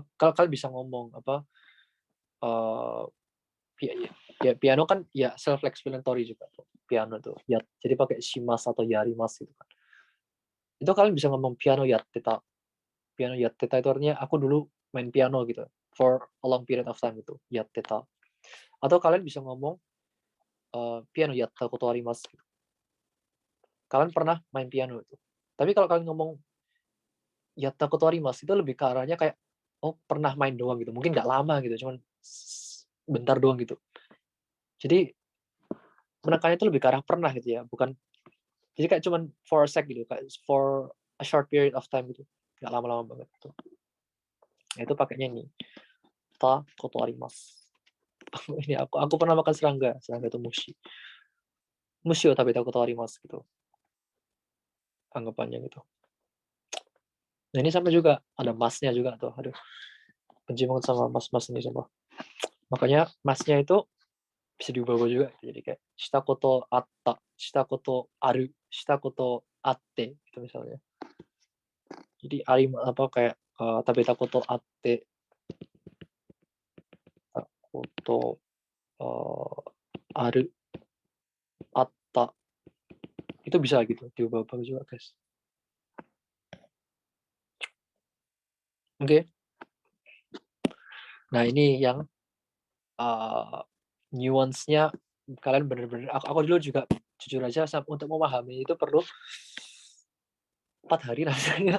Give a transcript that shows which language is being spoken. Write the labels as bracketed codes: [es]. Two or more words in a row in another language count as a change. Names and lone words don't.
[id] Kalau kalian bisa ngomong apa? eh piano kan ya [en] self explanatory [id] juga tuh. Piano tuh. Ya, jadi pakai shimas atau yarimas gitu kan. Itu kalian bisa ngomong [ja] ピアノやってた. ピアノやってた [id] itu artinya aku dulu main piano gitu [en] for a long period of time [id] gitu. Yatteta. Atau kalian bisa ngomong [ja] ピアノやったことあります [id] gitu. Kalian pernah main piano itu. Tapi kalau kalian ngomong [ja] やったことあります [id] itu lebih ke arahnya kayak oh pernah main doang gitu. Mungkin nggak lama gitu, cuman bentar doang gitu. Jadi menekannya itu lebih ke arah pernah gitu ya, bukan jadi kayak cuman [en] for a sec [id] gitu, kayak [en] for a short period of time [id] gitu. Nggak lama-lama banget gitu. Nah, itu pakainya ini. [ja] たことあります. [id] Ini aku pernah makan serangga itu mushi. [ja] 虫を食べたことあります gitu. [id] Anggapannya gitu. Nah ini sama juga, ada masnya juga tuh. Aduh, benci banget sama mas-mas ini sumpah. Makanya masnya itu bisa diubah-ubah juga. Jadi kayak [ja] したことあった、したことある、したことあって [id] gitu misalnya. Jadi apa kayak [ja] 食べたことあって、ことある、あった [id] Itu bisa gitu diubah-ubah juga, guys. Oke. Nah, ini yang nuance-nya kalian bener-bener aku dulu juga jujur aja untuk memahami itu perlu 4 hari rasanya.